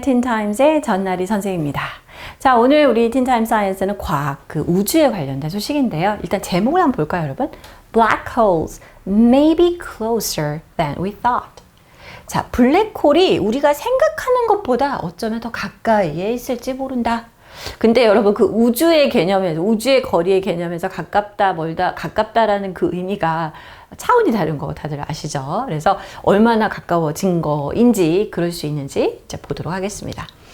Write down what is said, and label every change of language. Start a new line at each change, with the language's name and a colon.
Korean: 틴타임즈의 전나리 선생입니다. 자, 오늘 우리 틴타임 사이언스는 과학, 우주에 관련된 소식인데요. 일단 제목을 한번 볼까요, 여러분?
English: Black holes may be closer than we thought.
Korean: 자, 블랙홀이 우리가 생각하는 것보다 어쩌면 더 가까이에 있을지 모른다. 근데 여러분 그 우주의 개념에서, 우주의 거리의 개념에서 가깝다, 멀다, 가깝다라는 그 의미가 차원이 다른 거 다들 아시죠? 그래서 얼마나 가까워진 거인지 그럴 수 있는지 이제 보도록 하겠습니다.